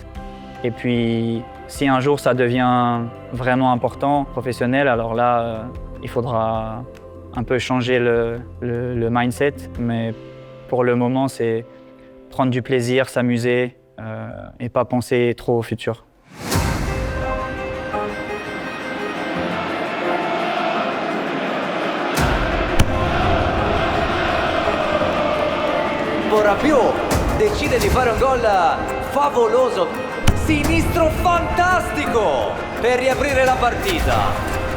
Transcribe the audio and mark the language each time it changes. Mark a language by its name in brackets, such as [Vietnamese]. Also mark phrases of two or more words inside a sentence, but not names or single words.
[French] Et puis, si un jour ça devient vraiment important, professionnel, alors là, il faudra un peu changer le mindset. Mais pour le moment, c'est prendre du plaisir, s'amuser et pas penser trop au futur. [Italian] Rabiot decide di fare un gol favoloso, sinistro fantastico per riaprire la partita.